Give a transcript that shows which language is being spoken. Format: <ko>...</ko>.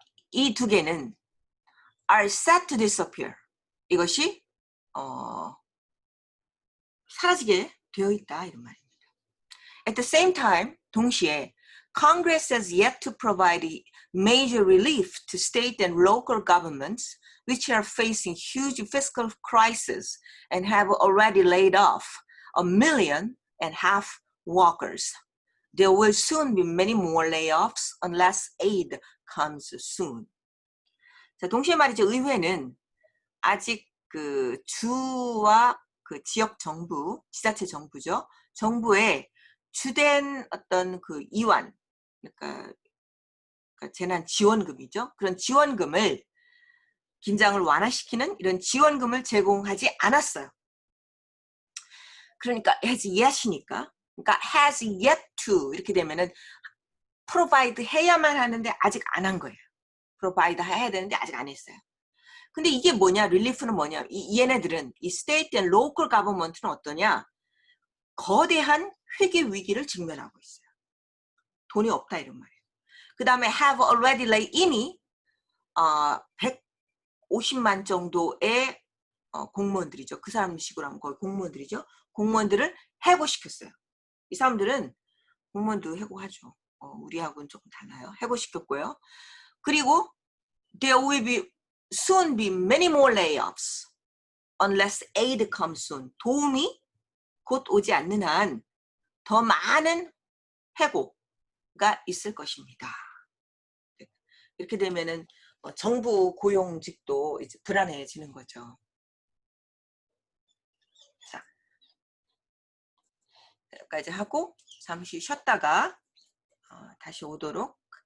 <ko>이 두 개는</ko> <en>are set to disappear.</en> <ko>이것이 사라지게 되어 있다 이런 말입니다.</ko> <en>At the same time,</en> <ko>동시에</ko> <en>Congress has yet to provide major relief to state and local governments which are facing huge fiscal crisis and have already laid off 1.5 million workers. There will soon be many more layoffs unless aid comes soon.</en> <ko>자, 동시에 말이죠. 의회는 아직 그 주와 그 지역 정부, 지자체 정부죠. 정부의 주된 어떤 그 이완, 그러니까 재난 지원금이죠. 그런 지원금을, 긴장을 완화시키는 이런 지원금을 제공하지 않았어요. 그러니까 has yet이니까. 그러니까</ko> <en>has yet to</en> <ko>이렇게 되면은 provide 해야만 하는데 아직 안 한 거예요. provide 해야 되는데 아직 안 했어요. 근데 이게 뭐냐? 릴리프는 뭐냐? 얘네들은 이</ko> <en>state and local government</en> <ko>는 어떠냐? 거대한 회계 위기를 직면하고 있어요. 돈이 없다 이런 말이에요. 그 다음에</ko> <en>have already laid in</en> <ko>이 150만 정도의 공무원들이죠. 그 사람 식으로 하면 거의 공무원들이죠. 공무원들을 해고시켰어요. 이 사람들은 공무원도 해고하죠. 우리하고는 조금 달라요. 해고시켰고요.</ko> <en>그리고 there will be soon be many more layoffs unless aid comes soon.</en> <ko>도움이 곧 오지 않는 한 더 많은 해고가 있을 것입니다. 이렇게 되면은 정부 고용직도 이제 불안해지는 거죠. 자, 여기까지 하고 잠시 쉬었다가 다시 오도록</ko>